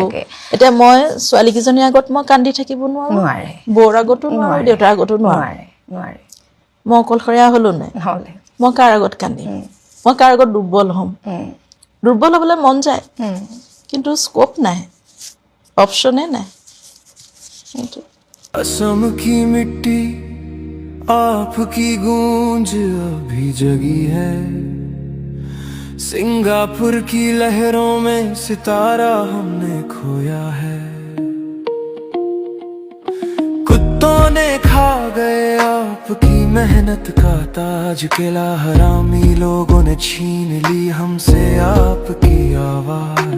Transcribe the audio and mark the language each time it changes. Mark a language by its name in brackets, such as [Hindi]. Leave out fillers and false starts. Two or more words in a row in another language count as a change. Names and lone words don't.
[Assamese] এতিয়া মই ছোৱালীকেইজনীৰ আগত মই কান্দি থাকিব নোৱাৰে, বৌৰ আগতো নোৱাৰো, দেউতাৰ আগতো নোৱাৰে। মই অকলশৰীয়া হলো নাই, মই কাৰ আগত কান্দিম? মই কাৰ আগত দুৰ্বল হ'ম? দুৰ্বল হ'বলৈ মন যায়, কিন্তু স্কোপ নাই, অপশ্যনে নাই। [Hindi] असम की मिट्टी आपकी गूंज अभी जगी है, सिंगापुर की लहरों में सितारा हमने खोया है। कुत्तों ने खा गए आपकी मेहनत का ताज, किला हरामी लोगों ने छीन ली हमसे आपकी आवाज।